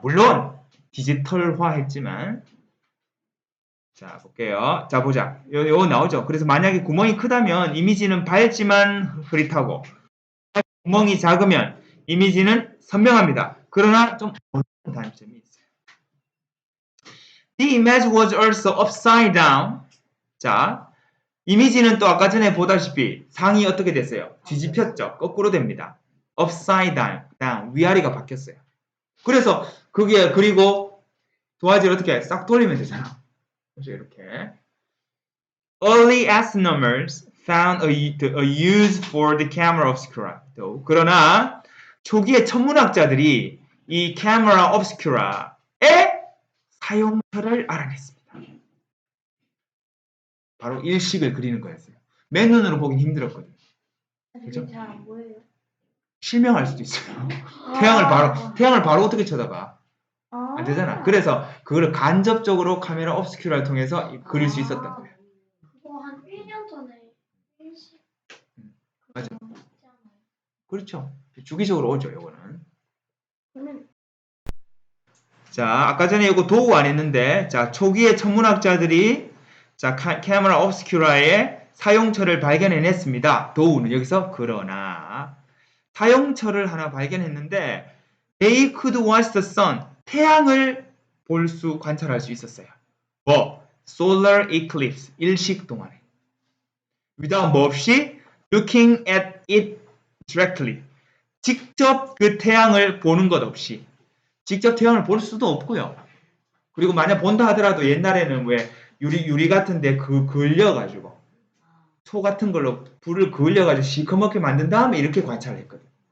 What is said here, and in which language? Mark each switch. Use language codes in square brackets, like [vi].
[ko] 물론 디지털화했지만, 자 볼게요. 자 보자. 요거 나오죠. 그래서 만약에 구멍이 크다면 이미지는 밝지만 흐릿하고, 구멍이 작으면 이미지는 선명합니다. 그러나 좀 어려운 단점이 있어요. [en] The image was also upside down. [ko] 자, 이미지는 또 아까 전에 보다시피 상이 어떻게 됐어요? 뒤집혔죠. 거꾸로 됩니다. upside down. 위아래가 바뀌었어요. 그래서 그리고 도화지를 어떻게 싹 돌리면 되잖아. 그래서 이렇게 [en] early astronomers found a use for the camera obscura. [ko] 그러나 초기의 천문학자들이 이 camera obscura의 사용처를 알아냈습니다. 바로 일식을 그리는 거였어요. 맨눈으로 보긴 힘들었거든요. 그죠? 잘안 보여요. 실명할 수도 있어요. 태양을 바로 어떻게 쳐다봐? 안 되잖아. 그래서 그걸 간접적으로 카메라 obscura를 통해서 그릴 수 있었던 거예요. 그거 한 1년 전에 일식. 맞아. 그렇죠. 주기적으로 오죠, 요거는. 그러면 자, 아까 전에 이거 도우 안 했는데, 자, 초기의 천문학자들이 자, 카메라 obscura의 사용처를 발견해냈습니다. 도우는 여기서 그러나 사용처를 하나 발견했는데 [en] they could watch the sun. [ko] 태양을 관찰할 수 있었어요. 뭐? [en] solar eclipse. [ko] 일식 동안에. [en] without [ko] 뭐 없이 [en] looking at it directly. [ko] 직접 그 태양을 보는 것 없이. 직접 태양을 볼 수도 없고요. 그리고 만약 본다 하더라도 옛날에는 왜 유리 같은데 그을려가지고 소 같은 걸로 불을 그을려가지고 시커멓게 만든 다음에 이렇게 관찰을 했거든.